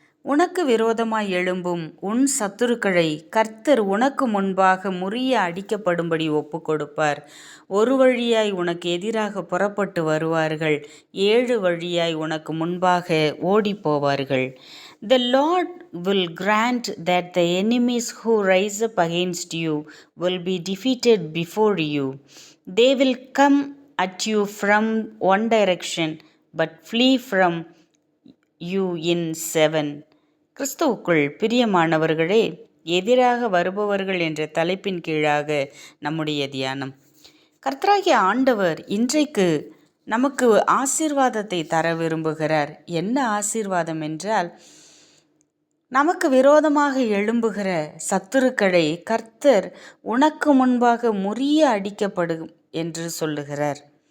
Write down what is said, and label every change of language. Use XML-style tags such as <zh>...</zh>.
<ta>உனக்கு விரோதமாய் எழும்பும் உன் சத்துருக்களை கர்த்தர் உனக்கு முன்பாக முறிய அடிக்கப்படும்படி ஒப்புக்கொடுப்பார். ஒரு வழியாய் உனக்கு எதிராக புறப்பட்டு வருவார்கள், 7 வழியாய் உனக்கு முன்பாக ஓடிப்போவார்கள்.</ta> <en>The Lord will grant that the enemies who rise up against you will be defeated before you. They will come at you from one direction, but flee from you in 7.</en> <ta>கிறிஸ்துவுக்குள் பிரியமானவர்களே, எதிராக வருபவர்கள் என்ற தலைப்பின் கீழாக நம்முடைய தியானம். கர்த்தராகிய ஆண்டவர் இன்றைக்கு நமக்கு ஆசீர்வாதத்தை தர விரும்புகிறார். என்ன ஆசீர்வாதம் என்றால், நமக்கு விரோதமாக எழும்புகிற சத்துருக்களை கர்த்தர் உனக்கு முன்பாக முறிய அடிக்கப்படும் என்று சொல்லுகிறார்.</ta>